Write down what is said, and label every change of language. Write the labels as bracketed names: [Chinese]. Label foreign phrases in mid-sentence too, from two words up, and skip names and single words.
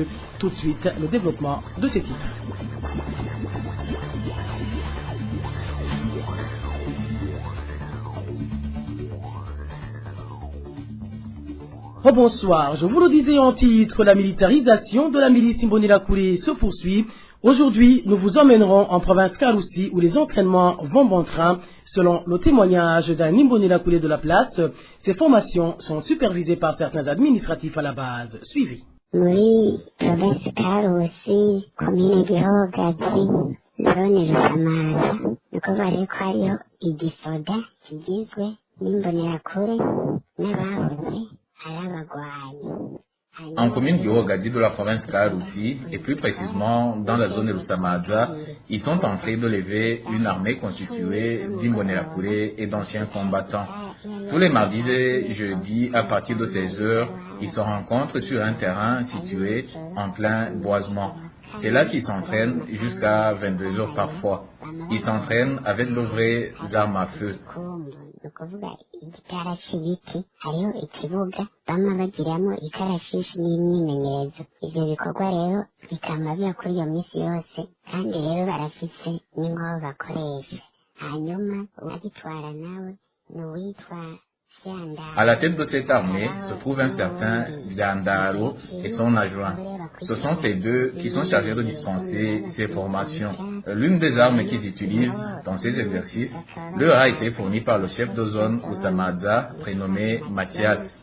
[French] Tout de suite, le développement de ces titres. Bonsoir, je vous le disais en titre, la militarisation de la milice Imbonerakure se poursuit. Aujourd'hui, nous vous emmènerons en province Karusi où les entraînements vont bon train. Selon le témoignage d'un Imbonerakure de la place, ces formations sont supervisées par certains administratifs à la base. Suivez. [Rundi] Muri province Karusi, commune Gihogazi, zone Rusamara, nukuvuga rero ko hariho igisoda kigizwe n'imbonerakure n'abahoze. [French] En commune Gihogazi de la province Karusi, et plus précisément dans la zone de Rusamadza, ils sont en train de lever une armée constituée d'Imbonerakure et d'anciens combattants. Tous les mardis et jeudis, à partir de 16 heures, ils se rencontrent sur un terrain situé en plein boisement. C'est là qu'ils s'entraînent jusqu'à 22 heures parfois. Ils s'entraînent avec de vraies armes à feu. [Rundi] Nukuvuga igitarasha ibiti hariho ikibuga bamwe bagiramo ikarashishi n'imyimenyerezo. Ivyo bikorwa rero bikama biba kuri iyo minsi yose kandi rero barafise n'inkoho bakoresha. Hanyuma uwagitwara nawe ni uwitwa [French] À la tête de cette armée se trouve un certain Viandaro et son adjoint. Ce sont ces deux qui sont chargés de dispenser ces formations. L'une des armes qu'ils utilisent dans ces exercices leur a été fournie par le chef de zone Rusamadza, prénommé Mathias.